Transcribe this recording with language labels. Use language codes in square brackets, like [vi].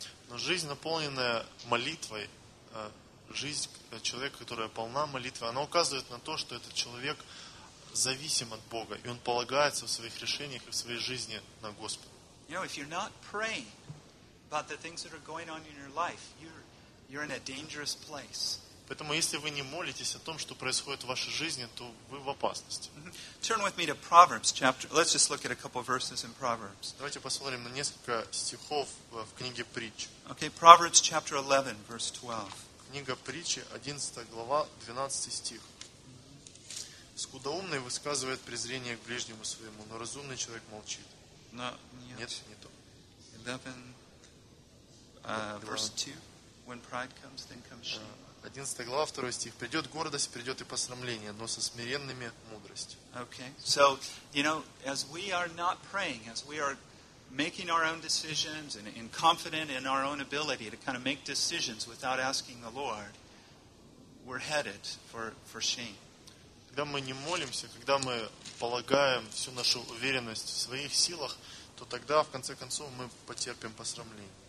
[ru] Но жизнь, наполненная молитвой, жизнь человека, которая полна молитвы, она указывает на то, что этот человек зависим от Бога, и он полагается в своих решениях и в своей жизни на Господа. [en] You know, if you're not praying about the things that are going on in your life, you're in a dangerous place. [ru] Поэтому если вы не молитесь о том, что происходит в вашей жизни, то вы в опасности. Mm-hmm. [en] Turn with me to Proverbs chapter. Let's just look at a couple of verses in Proverbs. [ru] Давайте посмотрим на несколько стихов в книге Притч. [en] Okay, Proverbs chapter 11 verse 12. [ru] Книга Притчи, 11 глава, 12 стих. Скудоумный высказывает презрение к ближнему своему, но разумный человек молчит. [en] No, [ru] нет. Нет, не то. [en] 11 verse 2. When pride comes, then comes shame. [ru] 11 глава, 2 стих. Придет гордость, придет и посрамление, но со смиренными мудрость. [en] Okay. So, you know, as we are not praying, as we are making our own decisions and confident in our own ability to kind of make decisions without asking the Lord, we're headed for shame. [ru] Когда мы не молимся, когда мы полагаем всю нашу уверенность в своих силах, то тогда, в конце концов, мы потерпим посрамление.